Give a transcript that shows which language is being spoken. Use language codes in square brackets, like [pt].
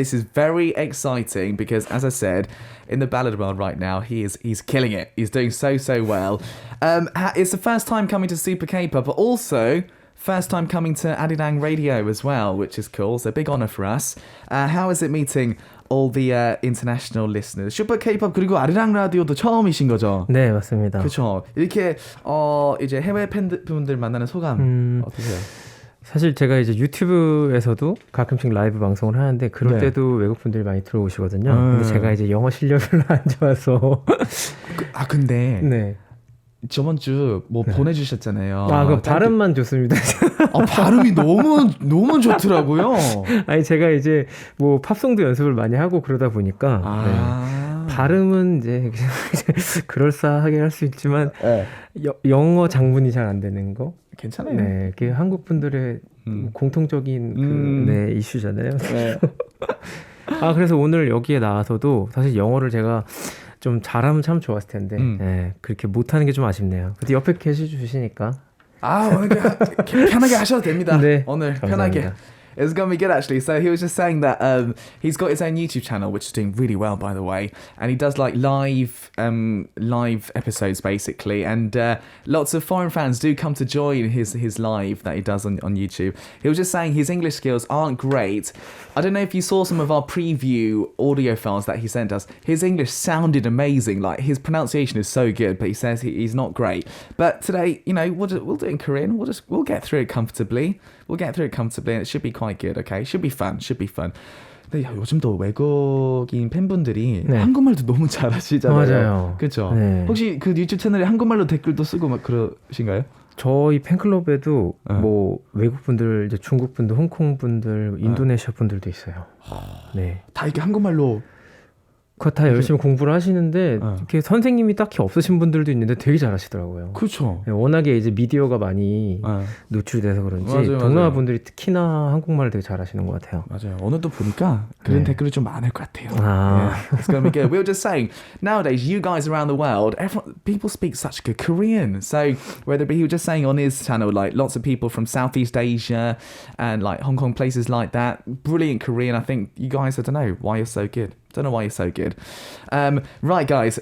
[en] This is very exciting because, as I said, in the ballad world right now, he's killing it. He's doing so well. It's the first time coming to Super K-pop, but also first time coming to Arirang Radio as well, which is cool. So big honor for us. How is it meeting all the international listeners? [ko] 슈퍼 K-pop 그리고 아리랑 라디오도 처음이신 거죠? 네, 맞습니다. 그렇죠. 이렇게 이제 해외 팬분들 만나는 소감 어떠세요? 사실 제가 이제 유튜브에서도 가끔씩 라이브 방송을 하는데 그럴 네. 때도 외국 분들이 많이 들어오시거든요. 근데 제가 이제 영어 실력이 별로 안 좋아서 근데 네. 저번 주 뭐 보내주셨잖아요. 그 발음만 좋습니다. 발음이 너무 좋더라고요. 아니 제가 이제 뭐 팝송도 연습을 많이 하고 그러다 보니까 네. 발음은 이제 그럴싸하게 할 수 있지만 네. 영어 장문이 잘 안 되는 거. 괜찮아요. 네, 그게 한국 분들의 공통적인 네, 이슈잖아요. 네. 그래서 오늘 여기에 나와서도 사실 영어를 제가 좀 잘하면 참 좋았을 텐데 네, 그렇게 못하는 게 좀 아쉽네요. 근데 옆에 계시주시니까 오늘 편하게 하셔도 됩니다. 네, 오늘 감사합니다. 편하게. [en] It's going to be good actually. So he was just saying that he's got his own YouTube channel, which is doing really well, by the way. And he does like live episodes basically. And lots of foreign fans do come to join his live that he does on YouTube. He was just saying his English skills aren't great. I don't know if you saw some of our preview audio files that he sent us. His English sounded amazing. Like his pronunciation is so good, but he says he's not great. But today, you know, we'll do it in Korean. We'll get through it comfortably. We'll get through it comfortably and it should be quite good, okay? Should be fun. [ko] 근데 요즘 또 외국인 팬분들이 네. 한국말도 너무 잘하시잖아요. 맞아요. 그렇죠. 네. 혹시 그 유튜브 채널에 한국말로 댓글도 쓰고 막 그러신가요? 저희 팬클럽에도 뭐 외국 분들, 이제 중국 분들, 홍콩 분들, 인도네시아 분들도 있어요. 네. 다 이렇게 한국말로 그거 다 열심히 공부를 하시는데 이렇게 선생님이 딱히 없으신 분들도 있는데 되게 잘하시더라고요. 그렇죠. 네, 워낙에 이제 미디어가 많이 노출돼서 그런지 맞아요. 동남아 분들이 특히나 한국말을 되게 잘하시는 것 같아요. 맞아요. 오늘도 보니까 그런 댓글이 좀 많을 것 같아요. [en] Yeah, it's gonna be good. We were just saying, nowadays, you guys around the world, people speak such good Korean. So whether it be, he was just saying on his channel, like lots of people from Southeast Asia and like Hong Kong, places like that, brilliant Korean. I think you guys, I don't know why you're so good. Don't know why you're so good. Right, guys.